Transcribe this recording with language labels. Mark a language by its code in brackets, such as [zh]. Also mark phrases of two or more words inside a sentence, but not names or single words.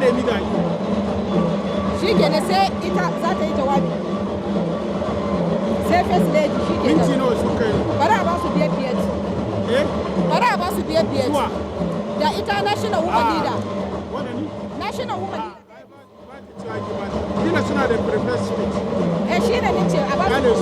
[ha] Shi kenan sai ita za ta yi jawabi. Sai sai [en] first lady [ha] shi ke minti nawa suka yi bara a ba su biyar bara a ba su biyar da ita [en] national woman leader national woman leader [ha] kila suna da [en] preferred speech [ha] shi ne nace a ba su